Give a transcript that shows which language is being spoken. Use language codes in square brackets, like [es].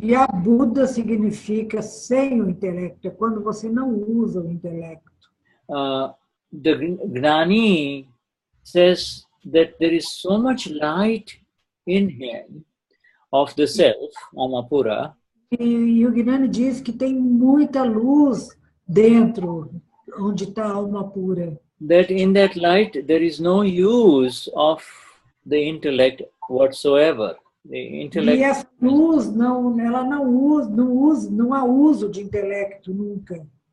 [pt] E abuddha significa sem o intelecto, é quando você não usa o intelecto. [en] The Gnani says that there is so much light in him of the self, Amapura. [pt] E o Gnani diz que tem muita luz dentro, onde está a alma pura. [en] That in that light there is no use of the intellect whatsoever. The intellect. [pt] E essa luz ela não há uso de intelecto nunca.